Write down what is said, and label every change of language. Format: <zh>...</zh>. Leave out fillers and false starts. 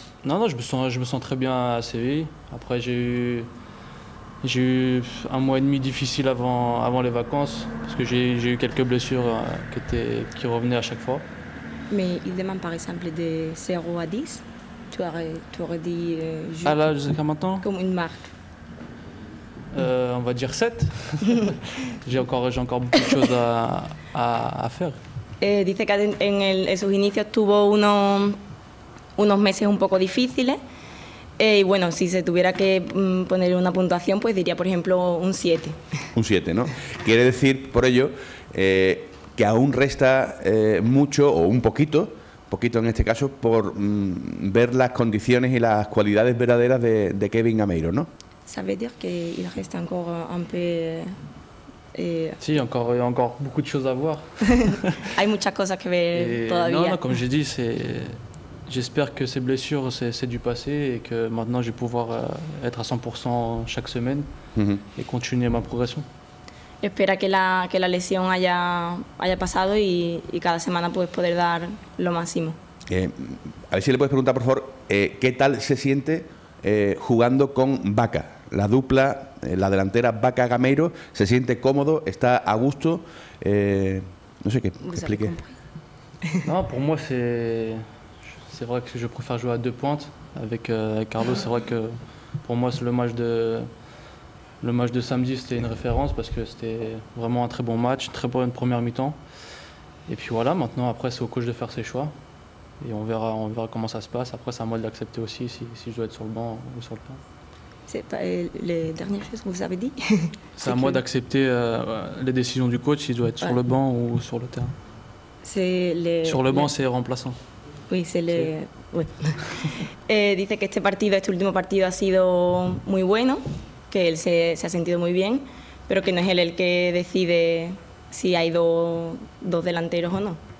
<fr>Non, je me sens très bien à Séville. Après, j'ai eu 1 mois et demi difficile avant les vacances parce que j'ai eu quelques blessures qui revenaient à chaque fois. Mais il demande par exemple de 0 à 10. Tu aurais dit Ah là, jusqu'à maintenant comme une marque. On va dire 7. J'ai encore beaucoup de choses à faire.</fr> <es>Dice que en sus inicios tuvo unos meses un poco difíciles y bueno, si se tuviera que poner una puntuación, pues diría, por ejemplo, un 7. Un 7, ¿no? Quiere decir, por ello, que aún resta mucho, o un poquito en este caso, por ver las condiciones y las cualidades verdaderas de Kevin Gameiro, ¿no?</es> <fr>Ça veut dire qu'il reste encore un peu... Si, il y a encore beaucoup de choses à voir.</fr> <es>Hay muchas cosas que ver todavía.</es> <fr>Non, comme j'ai dit, j'espère que ces blessures, c'est du passé et que maintenant je vais pouvoir être à 100% chaque semaine et continuer ma progression.</fr> <es>Espera que la lesión haya pasado y cada semana puedes poder dar lo máximo. A ver si le puedes preguntar, por favor, ¿qué tal se siente jugando con Vaca? La dupla, la delantera Vaca-Gameiro, ¿se siente cómodo? ¿Está a gusto? No sé qué explique.</es> <fr>Non, pour moi, c'est vrai que je préfère jouer à 2 pointes. Avec Carlos, c'est vrai que pour moi, le match de samedi, c'était une référence parce que c'était vraiment un très bon match, très bonne première mi-temps. Et puis voilà, maintenant, après, c'est au coach de faire ses choix. Et on verra comment ça se passe. Après, c'est à moi de l'accepter aussi si je dois être sur le banc ou sur le terrain. C'est pas les dernières choses que vous avez dit. C'est à moi d'accepter les décisions du coach s'il doit être sur le banc ou sur le terrain. Sur le banc, c'est remplaçant. Oui, c'est le... Oui.</fr> <es>Dice que este último partido ha sido muy bueno, que él se ha sentido muy bien, pero que no es él el que decide si hay dos delanteros o no.</es>